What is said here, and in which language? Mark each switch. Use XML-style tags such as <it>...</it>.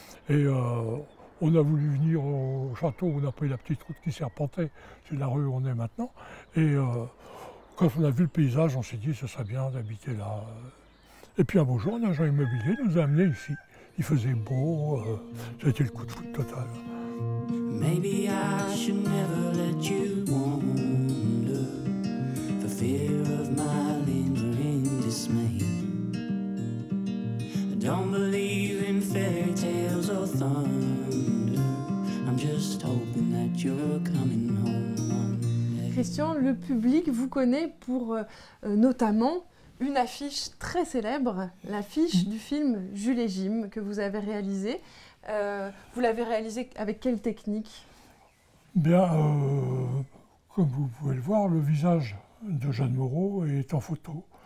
<fr>Et on a voulu venir au château, on a pris la petite route qui serpentait, c'est la rue où on est maintenant. Et quand on a vu le paysage, on s'est dit ce serait bien d'habiter là. Et puis un beau jour, un agent immobilier nous a amenés ici. Il faisait beau, ça a été le coup de foudre total.</fr> <en>Maybe I should never let you wander for fear of my lingering dismay. I don't believe in fairy tales or thunder. I'm just hoping that you're coming home one day.</en> <fr>Christian, le public vous connaît pour notamment une affiche très célèbre, l'affiche du film Jules et Jim que vous avez réalisé. Vous l'avez réalisé avec quelle technique? Bien, comme vous pouvez le voir, le visage de Jeanne Moreau est en photo.</fr>